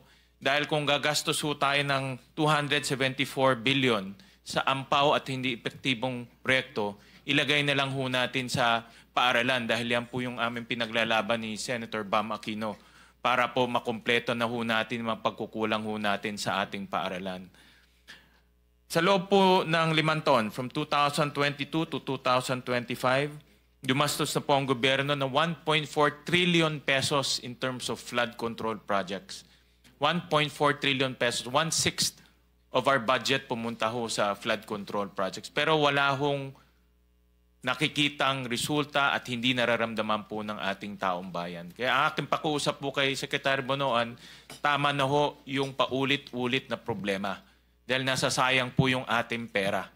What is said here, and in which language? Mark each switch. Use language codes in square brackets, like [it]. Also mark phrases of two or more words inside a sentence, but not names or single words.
[tl] Dahil kung gagastos ho tayo ng 274 billion sa ampaw at hindi epektibong proyekto, ilagay na lang ho natin sa paaralan dahil yan po yung aming pinaglalaban ni Senator Bam Aquino para po makumpleto na ho natin mga pagkukulang ho natin sa ating paaralan. Sa loob po ng 5 taon, [en] from 2022 to 2025, [tl] dumastos na po ang gobyerno ng 1.4 [en] trillion pesos in terms of flood control projects. 1.4 trillion pesos, 1/6 of our budget [tl] pumunta ho sa [en] flood control projects. [tl] Pero wala hong nakikitang resulta at hindi nararamdaman po ng ating taong bayan. Kaya ang aking pakiusap po kay Secretary Bonoan, tama na ho yung paulit-ulit na problema dahil nasasayang po yung ating pera.